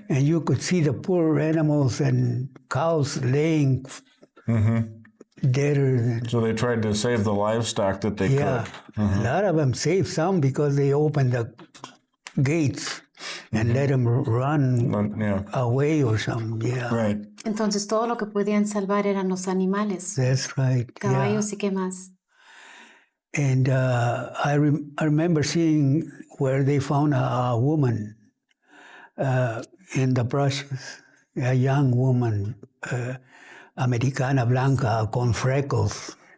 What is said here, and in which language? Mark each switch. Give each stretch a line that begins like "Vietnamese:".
English: And you could see the poor animals and cows laying dead. So they tried to save the livestock that they Yeah, could. Mm-hmm. a lot of them saved some because they opened the gates and let them run away or something. Yeah, Right.
Spanish: Entonces todo lo que podían salvar eran los animales,
English: that's right.
Spanish: caballos y qué más.
English: And I remember seeing where they found a woman in the brushes, a young woman,
Spanish: Americana Blanca, con
English: freckles.